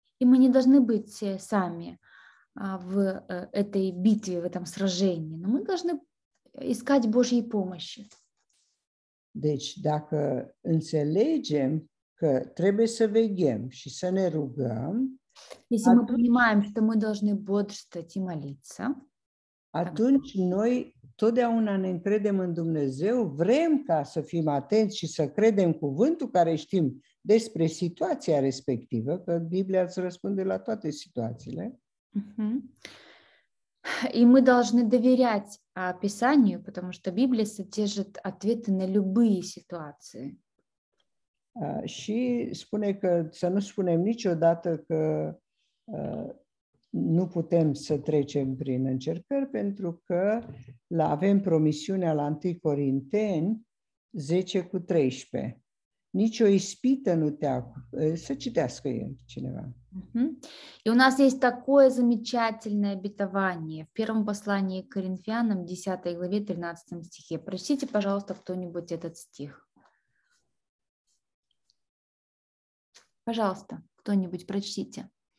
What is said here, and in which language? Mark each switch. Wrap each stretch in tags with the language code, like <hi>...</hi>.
<ru>И мы не должны быть сами в этой битве, в этом сражении, но мы должны искать Божьей помощи.</ru> <ro>Deci, dacă înțelegem că trebuie să veghem și să ne rugăm,</ro> <ru>Если мы понимаем, что мы должны бодрствовать и молиться,</ru> <ro>atunci noi totdeauna ne încredem în Dumnezeu, vrem ca să fim atenți și să credem cuvântul care știm despre situația respectivă, că Biblia îți răspunde la toate situațiile.</ro> <ru>И мы должны доверять Писанию, потому что Библия содержит ответы на любые ситуации.</ru> <ro>Și spune că să nu spunem niciodată că nu putem să trecem prin încercări, pentru că avem promisiunea la 1 Corinteni 10:13. Nici o ispită nu să citească el cineva.</ro> <ru>И у нас есть такое замечательное обетование в первом послании к Коринфянам, 10 главе, 13 стихе. Прочтите, пожалуйста, кто-нибудь этот стих. Пожалуйста, кто-нибудь прочтите.</ru>